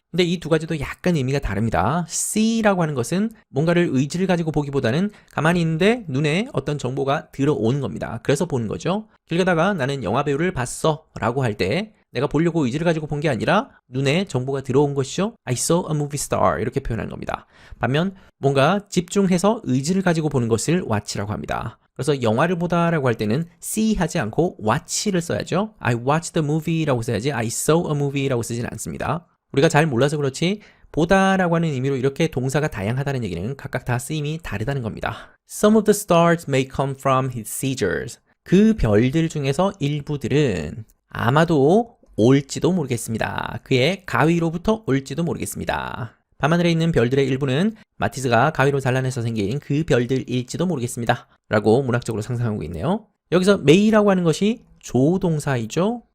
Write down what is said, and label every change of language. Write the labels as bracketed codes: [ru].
[ko] 근데 이 두 가지도 약간 의미가 다릅니다. see라고 하는 것은 뭔가를 의지를 가지고 보기보다는 가만히 있는데 눈에 어떤 정보가 들어오는 겁니다. 그래서 보는 거죠. 길 가다가 나는 영화배우를 봤어 라고 할 때 내가 보려고 의지를 가지고 본 게 아니라 눈에 정보가 들어온 것이죠. [en] I saw a movie star [ko] 이렇게 표현하는 겁니다. 반면 뭔가 집중해서 의지를 가지고 보는 것을 watch라고 합니다. 그래서 영화를 보다라고 할 때는 see 하지 않고 watch를 써야죠. [en] I watched the movie [ko] 라고 써야지 [en] I saw a movie [ko] 라고 쓰지는 않습니다. 우리가 잘 몰라서 그렇지 보다라고 하는 의미로 이렇게 동사가 다양하다는 얘기는 각각 다 쓰임이 다르다는 겁니다. [en] Some of the stars may come from his scissors. [ko] 그 별들 중에서 일부들은 아마도 올지도 모르겠습니다. 그의 가위로부터 올지도 모르겠습니다. 밤하늘에 있는 별들의 일부는 마티즈가 가위로 잘라내서 생긴 그 별들일지도 모르겠습니다. 라고 문학적으로 상상하고 있네요. 여기서 may라고 하는 것이 조동사이죠.